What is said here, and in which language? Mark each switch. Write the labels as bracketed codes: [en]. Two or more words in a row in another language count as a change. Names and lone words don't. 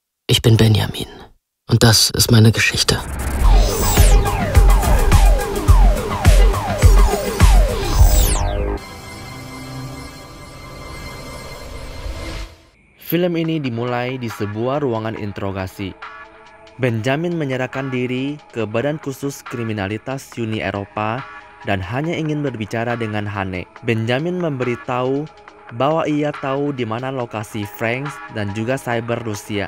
[de] Ich bin Benjamin und das ist meine Geschichte. [id] Film ini dimulai di sebuah ruangan interogasi. Benjamin menyerahkan diri ke Badan Khusus Kriminalitas Uni Eropa dan hanya ingin berbicara dengan Hane. Benjamin memberitahu bahwa ia tahu di mana lokasi Franks dan juga cyber Rusia.